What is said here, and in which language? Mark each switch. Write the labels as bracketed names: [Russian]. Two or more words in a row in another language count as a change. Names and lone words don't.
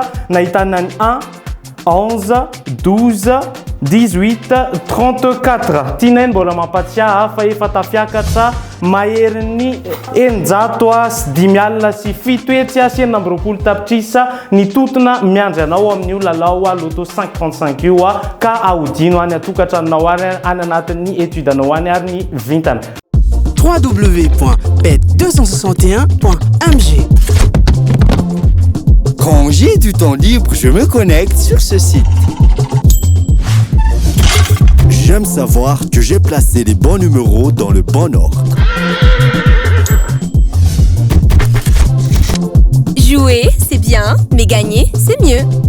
[Malagasy] nahitana ny 1, 11, 12, 18, 34 tianay mbola mampatsiahy fa efa tafiakatra mahery ny eninjato sy 10 alina sy 7 hetsy sy 9 tapitrisa ny totona miandry anao amin'io lalao loto 535 io ka ahodino any atokatranonao ary any anatin'ny étude anao any ary ny vintana. www.bet261.mg. [French] Quand j'ai du temps libre, je me connecte sur ce site. J'aime savoir que j'ai placé les bons numéros dans le bon ordre. Jouer, c'est bien, mais gagner, c'est mieux.